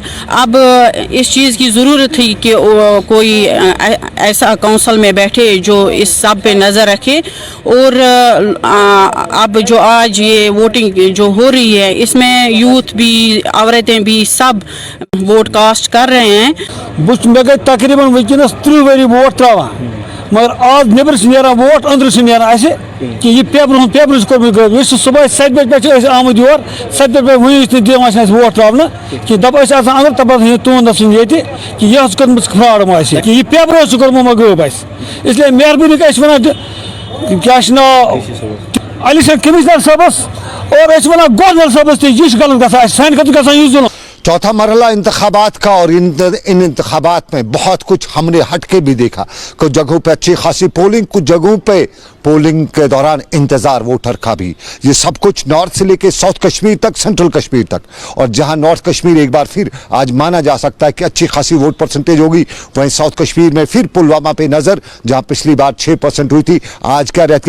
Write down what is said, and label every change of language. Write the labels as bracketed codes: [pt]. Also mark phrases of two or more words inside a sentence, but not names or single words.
[hi] अब इस चीज़ की ज़रूरत थी कि कोई ऐसा काउंसिल में बैठे जो इस सब पे नज़र रखे, और अब जो आज ये वोटिंग जो हो रही है इसमें यूथ भी, औरतें भी, सब [en] vote cast [hi] कर रहे हैं। [ks] मे गई तकरीबन वनस 30 वरी वोट त्रावान, मगर आज नबर नेरान वोट अंदर नेरान कि यह पेपर कोर सुबह 7 बजे पे आमुद योर 7 बजे वन दिवान वोट त्रावन कि दप अंदर तब तुंद नसन ये कि यह कर्म फ्रॉड कि यह पेपर कर्म गब इसलिए मेहरबानी क्या नाव अली कमिश्नर साहबस और वन गवर्नर साहबस यह गलत ग सान खत यह जुल्म। [hi] चौथा मरहला इंतखाबात का, और इन इंतखाबात में बहुत कुछ हमने हट के भी देखा। कुछ जगहों पे अच्छी खासी पोलिंग, कुछ जगहों पे पोलिंग के दौरान इंतजार वोटर का भी। ये सब कुछ नॉर्थ से लेके साउथ कश्मीर तक, सेंट्रल कश्मीर तक, और जहां नॉर्थ कश्मीर एक बार फिर आज माना जा सकता है कि अच्छी खासी [en] vote percentage [hi] होगी, वहीं साउथ कश्मीर में फिर पुलवामा पे नजर, जहां पिछली बार 6% हुई थी, आज क्या रहती है।